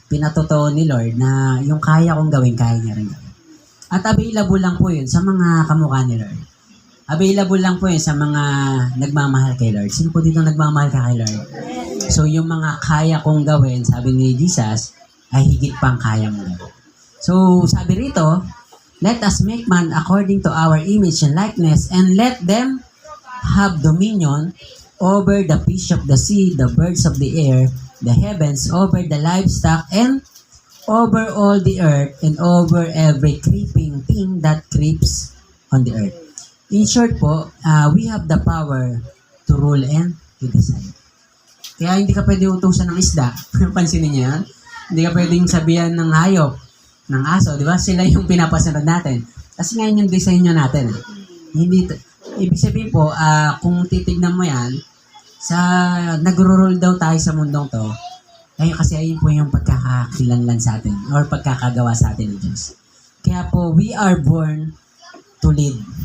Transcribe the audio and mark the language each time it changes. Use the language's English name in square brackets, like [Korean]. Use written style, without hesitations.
[Filipino] Pinatotoo ni Lord na yung kaya kong gawin, kaya niya rin gawin. At available lang po yun sa mga kamukha ni Lord. Available lang po yun sa mga nagmamahal kay Lord. Sino po dito nagmamahal ka kay Lord? So, yung mga kaya kong gawin, sabi ni Jesus, ay higit pang kaya mo gawin. So, sabi rito, [English] let us make man according to our image and likeness, and let them have dominion over the fish of the sea, the birds of the air, the heavens, over the livestock, and over all the earth, and over every creeping thing that creeps on the earth. In short po, we have the power to rule and to decide. [Filipino] Kaya hindi ka pwede utusan ng isda. Pansinin niyo yan? Hindi ka pwedeng sabihan ng hayop, ng aso, di ba? Sila yung pinapasunod natin. Kasi ngayon yung disenyo natin. Ibig sabihin po, kung titignan mo yan, nagro-roll daw tayo sa mundong to, kasi ayun po yung pagkakakilanlan sa atin or pagkakagawa sa atin ng Diyos. Kaya po, [English] we are born to lead.